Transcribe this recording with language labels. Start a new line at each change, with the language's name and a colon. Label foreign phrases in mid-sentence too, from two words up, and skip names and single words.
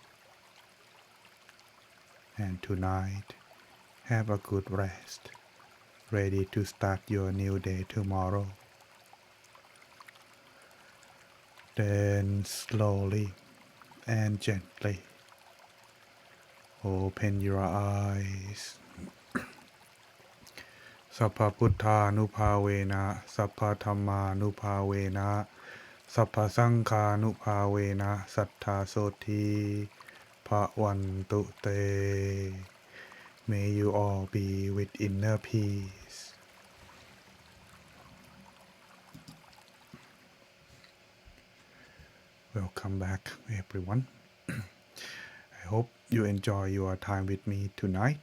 English: And tonight, have a good rest, ready to start your new day tomorrow. Then slowly and gently open your eyes.
Pali: Sappha Putthanuภาเวนะ Sappha Dhammanuภาเวนะ Sappha Saṅghānuภาเวนะ Sattha Soti Bhavantu Te.
English: May you all be with inner peace. Welcome back, everyone. I hope you enjoy your time with me tonight.